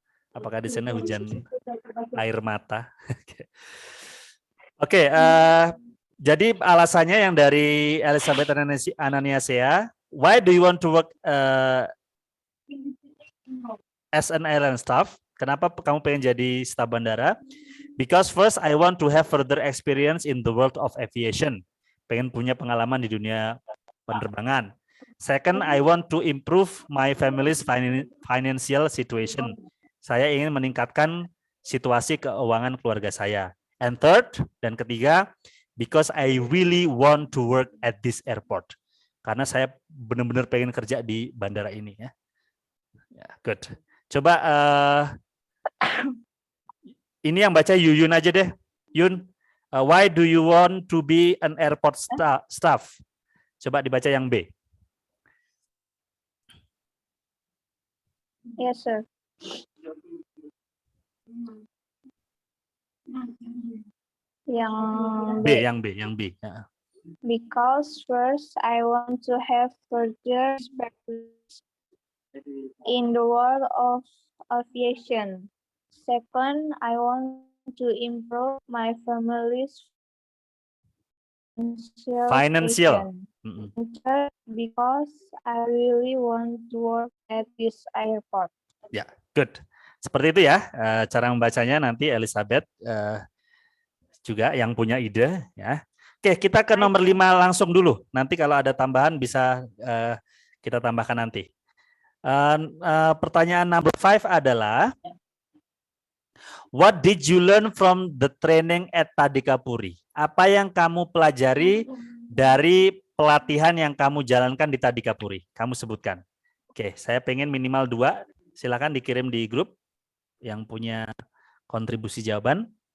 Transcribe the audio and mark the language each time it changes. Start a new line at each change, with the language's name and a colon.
Indonesian: Apakah di sana hujan air mata? Oke, jadi alasannya yang dari Elizabeth Ananiasea,
English: why do you want to work as an airline staff?
Indonesian: Kenapa kamu pengen jadi staf bandara?
English: Because first I want to have further experience in the world of aviation.
Indonesian: Pengen punya pengalaman di dunia penerbangan.
English: Second, I want to improve my family's financial situation.
Indonesian: Saya ingin meningkatkan situasi keuangan keluarga saya.
English: And third,
Indonesian: dan ketiga,
English: because I really want to work at this airport.
Indonesian: Karena saya benar-benar pengen kerja di bandara ini ya. Good. Coba ini yang baca Yuyun aja deh.
English: Yun, why do you want to be an airport staff?
Indonesian: Coba dibaca yang B.
English: Yes, sir.
Indonesian: Yang B. Ya.
English: Because first I want to have further experience in the world of aviation. Second, I want to improve my family's financial. Third, because I really want to work at this airport.
Indonesian: Ya, good. Seperti itu ya cara membacanya, nanti Elizabeth juga yang punya ide ya. Oke, kita ke nomor 5 langsung dulu. Nanti kalau ada tambahan bisa kita tambahkan nanti. Pertanyaan
English: number 5 adalah, what did you learn from the training at Tadikapuri?
Indonesian: Apa yang kamu pelajari dari pelatihan yang kamu jalankan di Tadikapuri? Kamu sebutkan. Oke, saya pengen minimal 2. Silakan dikirim di grup yang punya kontribusi jawaban.